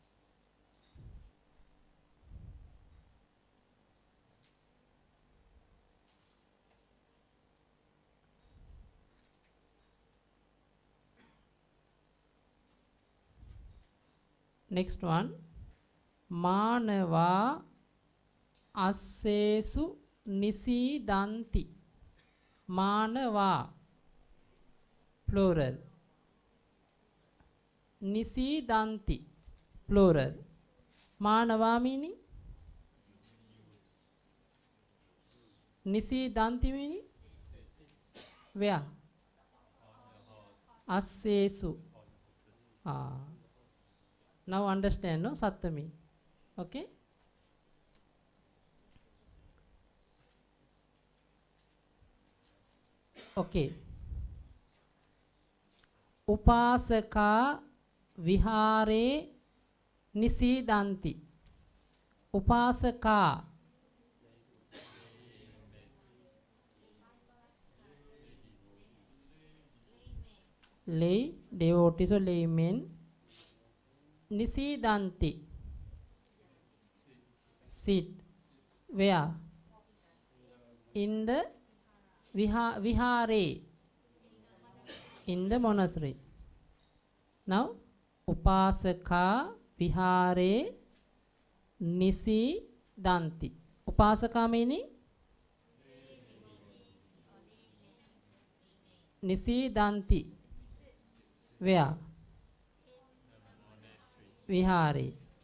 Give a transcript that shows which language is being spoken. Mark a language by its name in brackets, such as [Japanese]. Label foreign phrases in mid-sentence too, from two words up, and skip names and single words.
[English] Next one. [Pali] Manava assesu nisidanti. Manava. [English] plural. Nisidanti, plural. Manava meaning? Nisidanti meaning? Where? Assesu. Ah. Now understand, no? Sattami. Okay? Okay. [Pali] Upasaka vihare nisidanti. Upasaka. [English] Lay, devotees or laymen. Nisidanti. Sit. Where? In the vihare. In the monastery. Now, [Pali] upasaka vihare nisidanti. [English] Upasaka meaning? Nisidanti. Where? Vihare.